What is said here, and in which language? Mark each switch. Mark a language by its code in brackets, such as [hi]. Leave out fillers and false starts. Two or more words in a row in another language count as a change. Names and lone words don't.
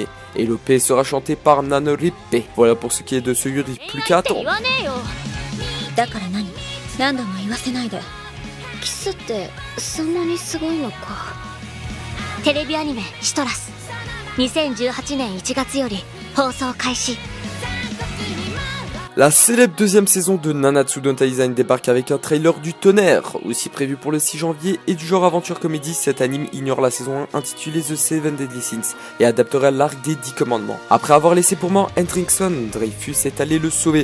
[fr] Et l'OP sera chanté par Nanorippe. Voilà pour ce qui est de ce Yuri, plus qu'à attendre. [ja] 2018 年1月より放送開始 [fr] La célèbre deuxième saison de Nanatsu no Taizai débarque avec un trailer du tonnerre, aussi prévu pour le 6 janvier, et du genre aventure comédie. Cet anime ignore la saison 1 intitulée The Seven Deadly Sins et adaptera l'arc des 10 commandements. Après avoir laissé pour mort Hendrickson, Dreyfus est allé le sauver.